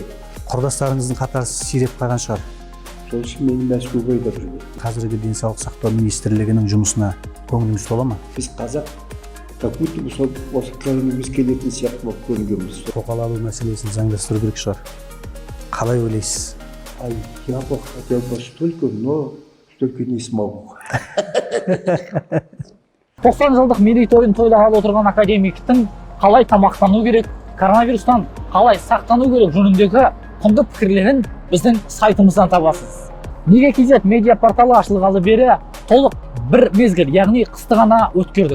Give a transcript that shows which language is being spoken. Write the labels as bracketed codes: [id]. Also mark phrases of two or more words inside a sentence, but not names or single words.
[kk] Құрдастарыңыздың қатары сиреп қалған шығар. Сол үшін мені Мәскеуге айдап жүрген. Қазіргі денсаулық сақтау министрлігінің жұмысына көңіліңіз тола ма? Біз қазақ, [ru] как будто [kk] осы коронавирус келетін сияқты болып көрінгенбіз. Тоқал алу мәселесін заңдастыру керек шығар. Қалай ойлайсыз? [ru] А я бы хотел бы только не смогу. [kk] 90 жылдық мерейтойын тойлағалы отырған академиктің қалай тамақтану керек, коронавирустан қалай сақтану керек жөніндегі құнды пікірлерін біздің сайтымыздан табасыз. Неге KZ медиа порталы ашылғалы бері толық бір мезгіл, яғни қысты ғана өткердік.